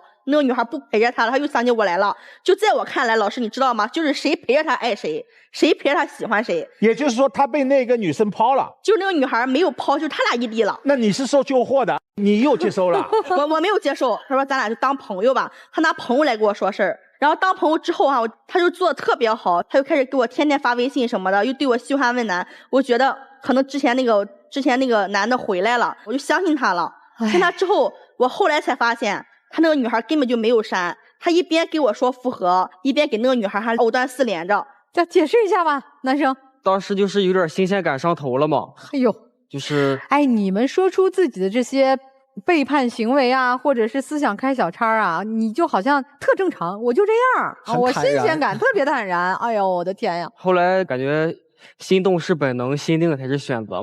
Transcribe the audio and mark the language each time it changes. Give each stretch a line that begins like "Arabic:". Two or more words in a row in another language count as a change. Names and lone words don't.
Chinese: 那個女孩不陪着他了，他又想起我來了。就在我看來，老師你知道嗎？就是誰陪着他愛誰，誰陪着他喜歡誰。也就是說，他被那個女生拋了。就是那個女孩沒有拋，就是他倆異地了。那你是受救禍的，你又接收了？我沒有接受。他說咱倆就當朋友吧。他拿朋友來跟我說事兒。然後當朋友之後啊，他就做得特別好，他就開始給我天天發微信什麼的，又對我噓寒問暖。我覺得可能之前那個男的回來了，我就相信他了。信他之後，我後來才發現。他那個女孩根本就沒有刪，他一邊給我說復合，一邊給那個女孩還藕斷絲連着。再解釋一下吧，男生。當時就是有點新鮮感上頭了嘛。哎呦，就是哎，你們說出自己的這些背叛行為啊，或者是思想開小差啊，你就好像特正常，我就這樣，我新鮮感特別坦然。哎呦，我的天呀！後來感覺心動是本能，心定才是選擇。